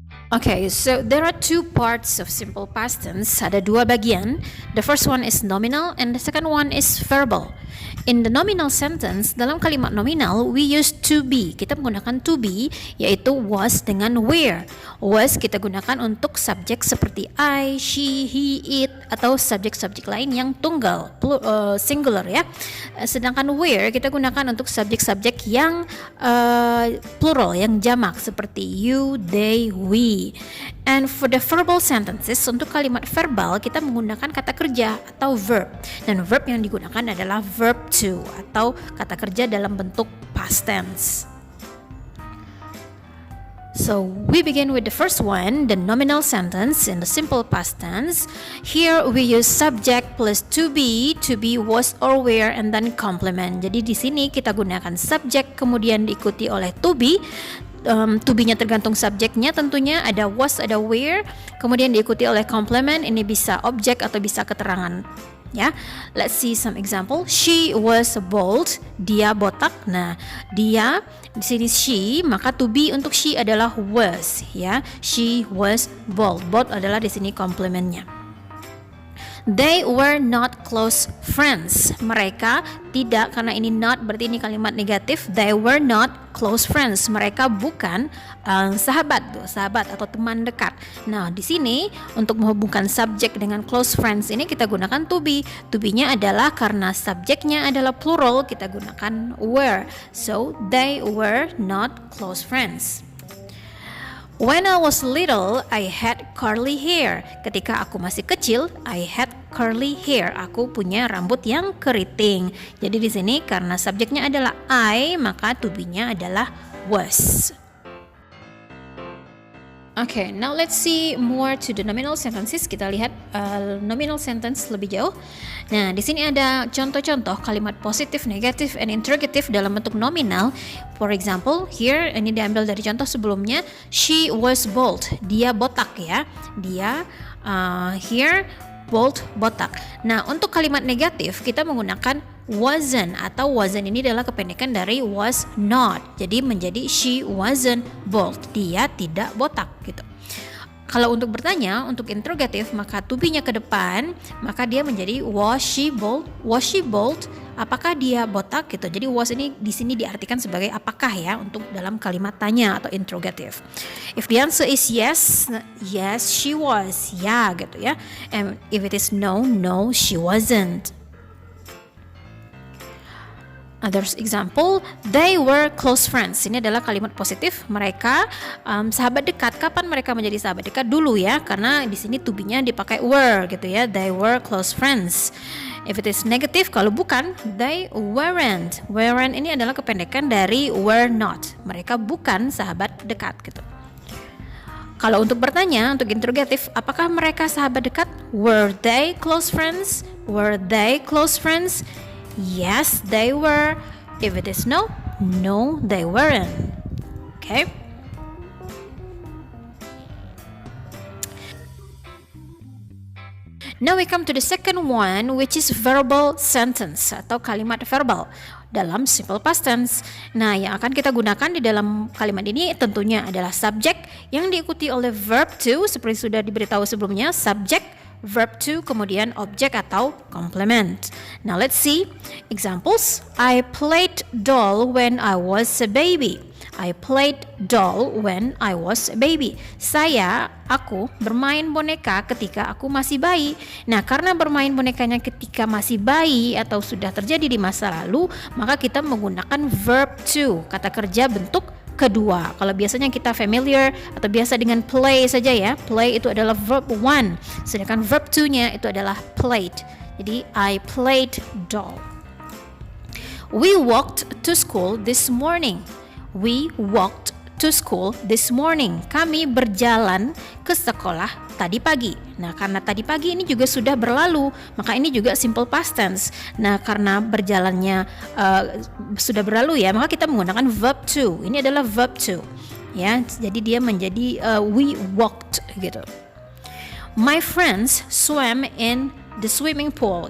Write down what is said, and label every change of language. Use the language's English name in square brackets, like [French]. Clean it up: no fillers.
[English] Okay, so there are two parts of simple past tense. [Indonesian] Ada dua bagian. [English] The first one is nominal and the second one is verbal. In the nominal sentence, [Indonesian] dalam kalimat nominal, [English] we use to be. [Indonesian] Kita menggunakan to be, yaitu was dengan where. Was kita gunakan untuk subjek seperti I, she, he, it, atau subjek-subjek lain yang tunggal, singular ya. Sedangkan where kita gunakan untuk subjek-subjek yang plural, yang jamak seperti you, they, we. [English] And for the verbal sentences, [Indonesian] untuk kalimat verbal kita menggunakan kata kerja atau verb. Dan verb yang digunakan adalah verb to atau kata kerja dalam bentuk past tense. [English] So we begin with the first one, the nominal sentence in the simple past tense. Here we use subject plus to be was or were and then complement. [Indonesian] Jadi di sini kita gunakan subject kemudian diikuti oleh to be. To be-nya tergantung subjeknya, tentunya ada was, ada were, kemudian diikuti oleh complement. Ini bisa objek atau bisa keterangan. [English] Ya, let's see some example. She was bald. [Indonesian] Dia botak. Nah, dia di sini she, maka to be untuk she adalah was. Ya, [English] she was bald. [Indonesian] Bald adalah di sini complementnya. [English] They were not close friends. [Indonesian] Mereka tidak, karena ini not berarti ini kalimat negatif. [English] They were not close friends. [Indonesian] Mereka bukan sahabat atau teman dekat. Nah, di sini untuk menghubungkan subjek dengan close friends ini kita gunakan to be. To be-nya adalah karena subjeknya adalah plural, kita gunakan were. [English] So, they were not close friends. When I was little, I had curly hair. [Indonesian] Ketika aku masih kecil, [English] I had curly hair. [Indonesian] Aku punya rambut yang keriting. Jadi di sini karena subjeknya adalah I, maka to be-nya adalah was. [English] Okay, now let's see more to the nominal sentences. [Indonesian] Kita lihat nominal sentence lebih jauh. Nah, di sini ada contoh-contoh kalimat positif, negatif, and interrogative dalam bentuk nominal. [English] For example, here [Indonesian] ini diambil dari contoh sebelumnya. [English] She was bald. [Indonesian] Dia botak ya. Dia here bald, botak. Nah, untuk kalimat negatif kita menggunakan wasn't, atau wasn't ini adalah kependekan dari was not. Jadi menjadi [English] she wasn't bald. [Indonesian] Dia tidak botak gitu. Kalau untuk bertanya, untuk interrogatif, maka to be-nya ke depan, maka dia menjadi [English] was she bald? Was she bald? [Indonesian] Apakah dia botak gitu. Jadi was ini di sini diartikan sebagai apakah ya untuk dalam kalimat tanya atau interrogative. [English] If the answer is yes, yes she was. [Indonesian] Ya gitu ya. [English] And if it is no, no she wasn't. Others example, they were close friends. [Indonesian] Ini adalah kalimat positif. Mereka sahabat dekat. Kapan mereka menjadi sahabat dekat? Dulu ya, karena di sini to be-nya dipakai were gitu ya. [English] They were close friends. If it is negative, [Indonesian] kalau bukan, [English] they weren't. [Indonesian] Weren't ini adalah kependekan dari were not. Mereka bukan sahabat dekat gitu. Kalau untuk bertanya, untuk interrogatif, apakah mereka sahabat dekat? [English] Were they close friends? Were they close friends? Yes, they were. If it is no, no, they weren't. Okay. Now we come to the second one, which is verbal sentence [Indonesian] atau kalimat verbal [English] dalam simple past tense. [Indonesian] Nah, yang akan kita gunakan di dalam kalimat ini tentunya adalah subject yang diikuti oleh verb to, seperti sudah diberitahu sebelumnya, subject, verb to, kemudian objek atau complement. [English] Now let's see examples. I played doll when I was a baby. I played doll when I was a baby. [Indonesian] Aku bermain boneka ketika aku masih bayi. Nah, karena bermain bonekanya ketika masih bayi atau sudah terjadi di masa lalu, maka kita menggunakan verb to, kata kerja bentuk kedua. Kalau biasanya kita familiar atau biasa dengan play saja ya. Play itu adalah verb one, sedangkan verb to-nya itu adalah played. [English] Jadi I played doll. We walked to school this morning. We walked to school this morning. [Indonesian] Kami berjalan ke sekolah tadi pagi. Nah, karena tadi pagi ini juga sudah berlalu, maka ini juga simple past tense. Nah, karena berjalannya sudah berlalu ya, maka kita menggunakan verb to. Ini adalah verb to. Ya, jadi dia menjadi we walked gitu. [English] My friends swam in the swimming pool.